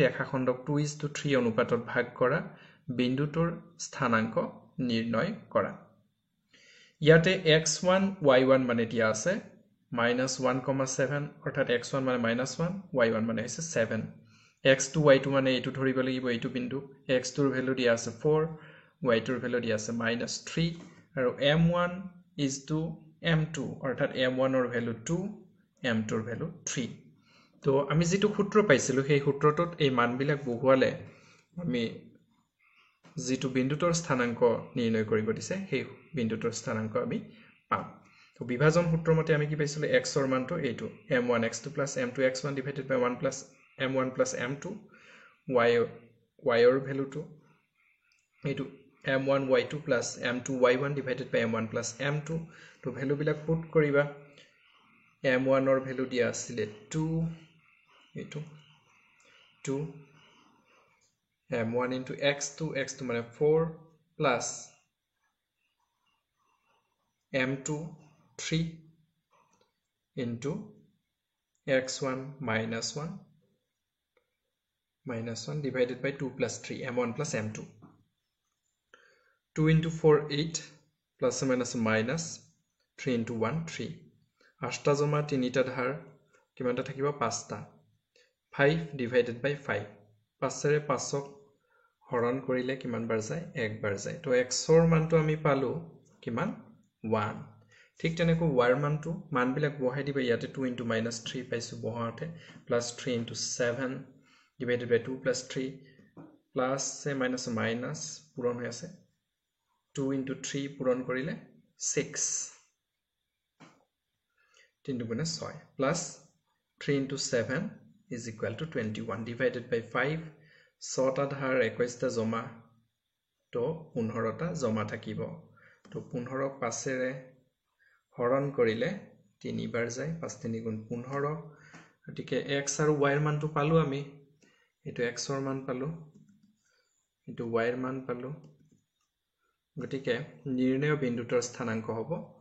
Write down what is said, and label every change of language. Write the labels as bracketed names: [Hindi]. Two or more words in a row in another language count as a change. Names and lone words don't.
[Assamese] ৰেখাখণ্ডক 2:3 অনুপাতত ভাগ কৰা বিন্দুটোৰ স্থানাঙ্ক নিৰ্ণয় কৰা ইয়াতে x1 y1 মানে দিয়া আছে -1,7 অৰ্থাৎ x1 মানে -1 y1 মানে হৈছে 7 x2 y2 মানে এইটো ধৰিব লাগিব এইটো বিন্দু x2 ৰ ভ্যালু দিয়া আছে 4 y2 ৰ ভ্যালু দিয়া আছে -3 আৰু [English] m1 is to m2 [Assamese] অৰ্থাৎ m1 ৰ ভ্যালু 2 m2 ৰ ভ্যালু 3 তো আমি যেটো সূত্র পাইছিলো সেই সূত্ৰটোত এই মানবিলাক বহুৱালে আমি যেটো বিন্দুটোৰ স্থানাঙ্ক নিৰ্ণয় কৰিব দিছে সেই বিন্দুটোৰ স্থানাঙ্ক আমি পাম তো বিভাজন সূত্ৰ মতে আমি কি পাইছিলো x ৰ মানটো এইটো m1 x2 + m2 x1 [English] divided by 1 plus m1 plus m2 [Assamese] y ৰ ভ্যালুটো এইটো m1 y2 [English] plus m2 y1 divided by m1 plus m2 [Assamese] তো ভ্যালু বিলাক পুট কৰিবা m1 ৰ ভ্যালু দিয়া আছিল 2 এইটো 2 m1 into x2 মানে 4 plus [English] m2 3 into x1 -1 divided by 2 plus 3 m1 plus m2 2 into 4 8 plus or minus 3 into [Assamese] 1 3 8টা জমা 3টা ধাৰ কিমানটা থাকিব 5টা 5 [English] divided by [Assamese] 5 5 ৰে 5ক হৰণ কৰিলে কিমান বাৰ যায় এক বাৰ যায় তো x ৰ মানটো আমি পালো কিমান 1 ঠিক তেনেকৈ y ৰ মানটো মানবিলাক বহাই দিবা ইয়াতে 2 into -3 পাইছো বহাওতে [English] plus 3 into 7 divided by 2 plus 3 plus minus [Assamese] পূৰণ হৈ আছে 2 into 3 পূৰণ কৰিলে 6 3 গুণে 6 [English] plus 3 into 7 is equal to 21 divided by 5 [Assamese] 6টা ধাৰ 21টা জমা তো 15টা জমা থাকিব তো 15ক 5 ৰে হৰণ কৰিলে 3 বাৰ যায় 5 3 গুণ 15 গতিকে x আৰু y ৰ মানটো পালো আমি এটো x ৰ মান পালো এটো y ৰ মান পালো গতিকে নিৰ্ণয় বিন্দুটোৰ স্থানাঙ্ক হ'ব